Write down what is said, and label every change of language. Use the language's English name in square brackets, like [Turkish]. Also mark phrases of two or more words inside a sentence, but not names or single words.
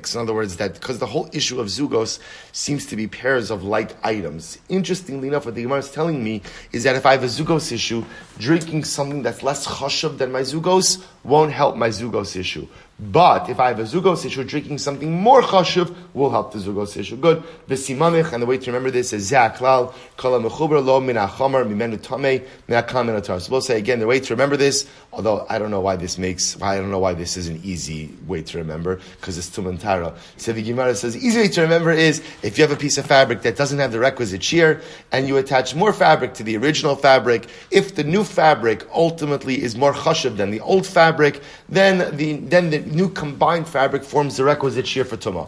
[English] In other words, that because the whole issue of zugos seems to be pairs of like items. Interestingly enough, what the Gemara is telling me is that if I have a zugos issue, drinking something that's less chashuv than my zugos won't help my zugos issue. But if I have a zugos issue, drinking something more chashuv will help the zugos issue. Good. V'simamich, and the way to remember this is [Hebrew] זקלל כל מחובר לו מן החמור ממנו טמא מן הקל מן הטהור. [English] So we'll say again, the way to remember this, although I don't know why this is an easy way to remember, because it's tumantara. So the Gemara says the easy way to remember is if you have a piece of fabric that doesn't have the requisite shear, and you attach more fabric to the original fabric, if the new fabric ultimately is more chashuv than the old fabric, then the new combined fabric forms the requisite shear for tumah.